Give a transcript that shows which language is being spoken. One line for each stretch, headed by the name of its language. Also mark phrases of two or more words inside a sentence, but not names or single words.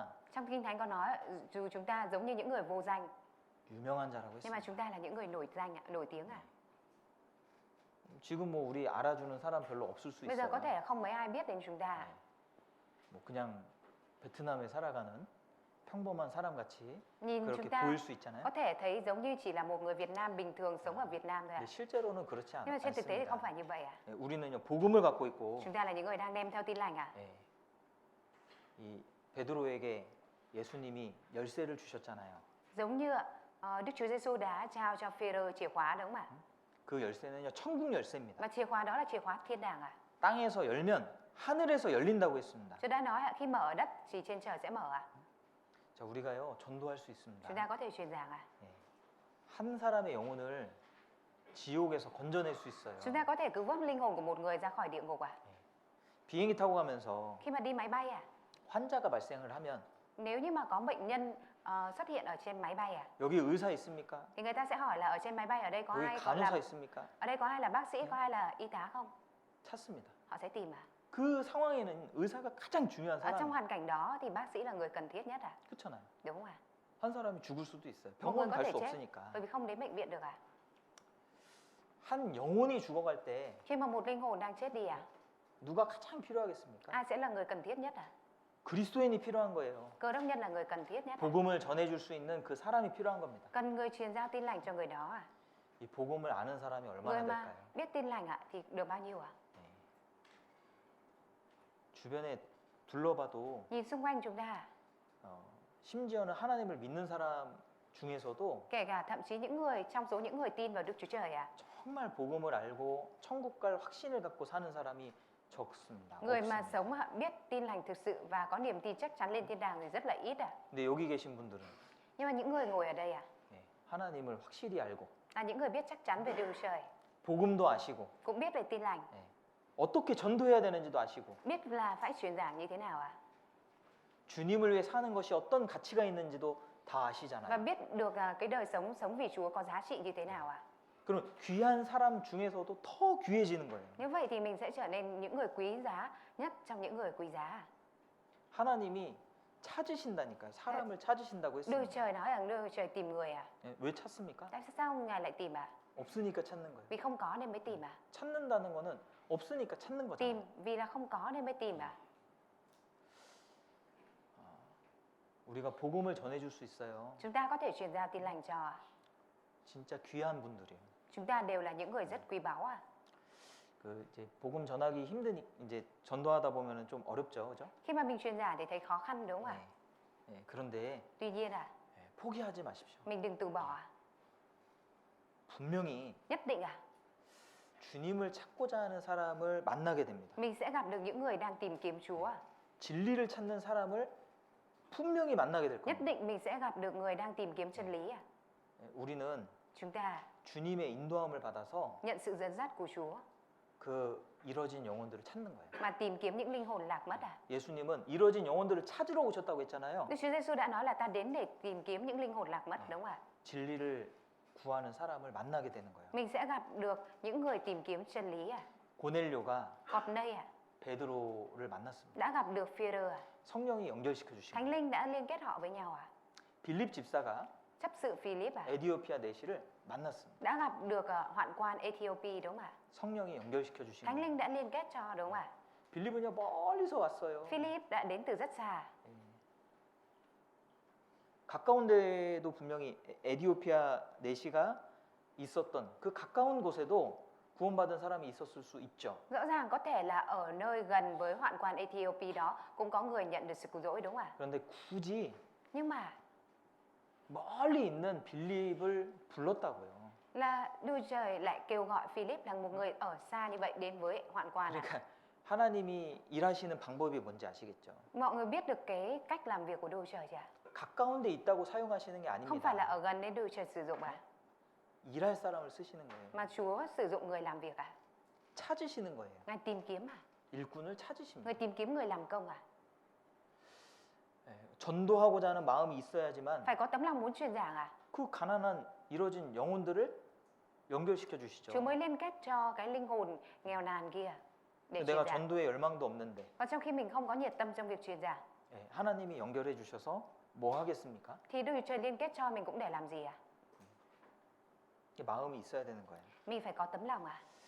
Vietnamese: Trong Kinh Thánh có nói dù chúng ta giống như những người vô danh
Korean: 유명한 자라고
Vietnamese: nhưng mà
Korean: 했습니다.
Vietnamese: chúng ta là những người nổi danh ạ, nổi tiếng à?
Korean: 지금 뭐 우리 알아주는 사람 별로 없을 수
Vietnamese: Bây giờ
Korean: 있어요.
Vietnamese: có thể là không mấy ai biết đến chúng ta.
Korean: 뭐 그냥 베트남에 살아가는 평범한 사람 같이
Vietnamese: Nhìn
Korean: 그렇게
Vietnamese: chúng ta
Korean: 보일 수 있잖아요.
Vietnamese: có thể thấy giống như chỉ là một người Việt Nam bình thường sống ở Việt Nam thôi ạ.
Korean: 근데 실제로는 그렇지
Vietnamese: Nhưng mà trên thực tế thì không
Korean: 않습니다.
Vietnamese: phải như vậy ạ.
Korean: 예, 우리는요 복음을 갖고 있고
Vietnamese: Chúng ta là những người đang đem theo tin lành ạ.
Korean: 예, 이 베드로에게 예수님이 열쇠를 주셨잖아요.
Vietnamese: Giống như Đức Chúa Giêsu đã trao cho Phêrô chìa khóa đúng không ạ?
Korean: 그 열쇠는요 천국 열쇠입니다.
Vietnamese: Và chìa khóa đó là chìa khóa thiên đàng ạ.
Korean: 땅에서 열면 하늘에서 열린다고 했습니다.
Vietnamese: Chúa đã nói ạ, khi mở ở đất thì trên trời sẽ mở ạ.
Korean: 자, 우리가요 전도할 수 있습니다.
Vietnamese: Chúng ta có thể truyền giảng ạ.
Korean: 예, 한 사람의 영혼을 지옥에서 건져낼 수 있어요.
Vietnamese: Chúng ta có thể cứu vớt linh hồn của một người ra khỏi địa ngục ạ.
Korean: 비행기 타고 가면서
Vietnamese: Khi mà đi máy bay ạ,
Korean: 환자가 발생을 하면
Vietnamese: nếu như mà có bệnh nhân xuất hiện ở trên máy bay ạ,
Korean: 여기 의사 있습니까?
Vietnamese: thì người ta sẽ hỏi là ở trên máy bay ở đây có
Korean: 여기
Vietnamese: ai có
Korean: 간호사
Vietnamese: làm
Korean: 있습니까?
Vietnamese: ở đây có ai là bác sĩ, có ai là y tá không?
Korean: 찾습니다.
Vietnamese: Họ sẽ tìm ạ.
Korean: 그 상황에는 의사가 가장 중요한
Vietnamese: Ở trong
Korean: 사람.
Vietnamese: hoàn cảnh đó thì bác sĩ là người cần thiết nhất ạ.
Korean: 그렇잖아요.
Vietnamese: Đúng không ạ?
Korean: 한 사람이 죽을 수도 있어요.
Vietnamese: Một người
Korean: 병원
Vietnamese: có
Korean: 갈
Vietnamese: thể
Korean: 수
Vietnamese: chết
Korean: 없으니까.
Vietnamese: bởi vì không đến bệnh viện được ạ.
Korean: 한 영혼이 죽어갈 때
Vietnamese: Khi mà một linh hồn đang chết đi ạ,
Korean: 누가 가장 필요하겠습니까?
Vietnamese: ai sẽ là người cần thiết nhất ạ?
Korean: 그리스도인이 필요한 거예요.
Vietnamese: Cơ đốc nhân là người cần thiết nhất.
Korean: 복음을 전해줄 수 있는 그 사람이 필요한 겁니다.
Vietnamese: Cần người truyền giao tin lành cho người đó à?
Korean: 이 복음을 아는 사람이
Vietnamese: Người
Korean: 얼마나
Vietnamese: mà
Korean: 될까요?
Vietnamese: biết tin lành ạ thì được bao nhiêu ạ?
Korean: 주변에 둘러봐도
Vietnamese: Nhìn xung quanh chúng ta,
Korean: 심지어는 하나님을 믿는 사람 중에서도
Vietnamese: kể cả thậm chí những người trong số những người tin vào Đức Chúa Trời ạ,
Korean: 정말 복음을 알고 천국 갈 확신을 갖고 사는 사람이 적습니다.
Vietnamese: người mà
Korean: 없습니다.
Vietnamese: sống biết tin lành thực sự và có niềm tin chắc chắn lên thiên đàng thì rất là ít ạ.
Korean: 근데 여기 계신 분들은
Vietnamese: Nhưng mà những người ngồi ở đây ạ,
Korean: 하나님을 확실히 알고
Vietnamese: là những người biết chắc chắn về Đức Chúa Trời,
Korean: 복음도 아시고
Vietnamese: cũng biết về tin lành,
Korean: 어떻게 전도해야 되는지도 아시고
Vietnamese: biết là phải truyền giảng như thế nào ạ,
Korean: 주님을 위해 사는 것이 어떤 가치가 있는지도 다
Vietnamese: và
Korean: 아시잖아요.
Vietnamese: biết được cái đời sống vì Chúa có giá trị như thế nào ạ.
Korean: 그럼 귀한 사람 중에서도 더 귀해지는 거예요.
Vietnamese: Như vậy thì mình sẽ trở nên những người quý giá nhất trong những người quý giá.
Korean: 하나님이 찾으신다니까요. 사람을 찾으신다고
Vietnamese: Đức
Korean: 했습니다.
Vietnamese: Trời nói rằng Đức Trời tìm người à?
Korean: 예, 왜 찾습니까?
Vietnamese: Tại sao Ngài lại tìm à?
Korean: 없으니까 찾는 거예요.
Vietnamese: Vì không có nên mới tìm à?
Korean: 찾는다는 거는 없으니까 찾는 거잖아요.
Vietnamese: Tìm vì là không có nên mới tìm à?
Korean: 우리가 복음을 전해줄 수 있어요.
Vietnamese: Chúng ta có thể truyền giao tin lành cho.
Korean: 진짜 귀한 분들이에요.
Vietnamese: Chúng ta đều là những người rất quý báu à?
Korean: 그 이제 복음 전하기 힘드니 이제 전도하다 보면은 좀 어렵죠, 그죠?
Vietnamese: Khi mà mình truyền giảng thì thấy khó khăn đúng không ạ?
Korean: 그런데
Vietnamese: Tuy nhiên à,
Korean: 포기하지 마십시오.
Vietnamese: mình đừng từ bỏ à?
Korean: 분명히
Vietnamese: Nhất định à,
Korean: 주님을 찾고자 하는 사람을 만나게 됩니다.
Vietnamese: mình sẽ gặp được những người đang tìm kiếm Chúa à?
Korean: 진리를 찾는 사람을 분명히 만나게 될
Vietnamese: Nhất
Korean: 겁니다.
Vietnamese: định mình sẽ gặp được người đang tìm kiếm chân lý à?
Korean: 우리는
Vietnamese: Chúng ta
Korean: 주님의 인도함을 받아서
Vietnamese: nhận sự dẫn dắt của Chúa
Korean: 그 이뤄진 영혼들을 찾는 거예요.
Vietnamese: mà tìm kiếm những linh hồn lạc mất à?
Korean: 예수님은 이뤄진 영혼들을 찾으러 오셨다고 했잖아요.
Vietnamese: Đức Chúa Giêsu đã nói là ta đến để tìm kiếm những linh hồn lạc mất đúng không ạ?
Korean: 진리를 구하는 사람을 만나게 되는 거예요.
Vietnamese: Mình sẽ gặp được những người tìm kiếm chân lý à?
Korean: 고넬료가
Vietnamese: Cornei à?
Korean: 베드로를 만났습니다.
Vietnamese: Đã gặp được Phi-rơ à?
Korean: 성령이 연결시켜 주신
Vietnamese: Thánh
Korean: 거예요.
Vietnamese: linh đã liên kết họ với nhau à?
Korean: 빌립 집사가
Vietnamese: Chấp sự Philip à?
Korean: 에디오피아 내시를 만났습니다.
Vietnamese: Đã gặp được hoạn quan Ethiopia đúng không ạ?
Korean: 성령이 연결시켜 주신
Vietnamese: Thánh
Korean: 거예요.
Vietnamese: linh đã liên kết cho đúng không ạ?
Korean: 빌립은요 멀리서 왔어요.
Vietnamese: Philip đã đến từ rất xa.
Korean: 가까운 데도 분명히 에디오피아 내시가 있었던 그 가까운 곳에도 구원받은 사람이 있었을 수 있죠.
Vietnamese: Rõ ràng có thể là ở nơi gần với hoạn quan Ethiopia đó cũng có người nhận được sự cứu rỗi đúng không ạ?
Korean: 그런데 굳이
Vietnamese: Nhưng mà
Korean: 멀리 있는 빌립을 불렀다고요.
Vietnamese: là Đức Trời lại kêu gọi Philip là một người ở xa như vậy đến với hoạn quan à?
Korean: 그러니까 하나님이 일하시는 방법이 뭔지 아시겠죠?
Vietnamese: Mọi người biết được cái cách làm việc của Đức Trời chưa?
Korean: 가까운 데 있다고 사용하시는 게
Vietnamese: Không phải là
Korean: 아닙니다.
Vietnamese: ở gần nên Đức Trời sử dụng à?
Korean: 일할 사람을 쓰시는 거예요.
Vietnamese: Mà Chúa sử dụng người làm việc à?
Korean: 찾으시는 거예요.
Vietnamese: Ngài tìm kiếm à?
Korean: 일꾼을 찾으십니다.
Vietnamese: Người tìm kiếm người làm công à?
Korean: 전도하고자 하는 마음이 있어야지만
Vietnamese: Phải có tấm lòng muốn truyền giảng à?
Korean: 그 가난한 이뤄진 영혼들을 연결시켜 주시죠.
Vietnamese: Chúa mới liên kết cho cái linh hồn nghèo nàn kia để
Korean: 내가
Vietnamese: truyền giảng.
Korean: 전도에 열망도 없는데
Vietnamese: Còn trong khi mình không có nhiệt tâm trong việc truyền giảng
Korean: 하나님이 연결해 주셔서 뭐 하겠습니까?
Vietnamese: thì Đức Trời liên kết cho mình cũng để làm gì à?
Korean: 이게 마음이 있어야 되는 거예요.
Vietnamese: Mình phải có tấm lòng à?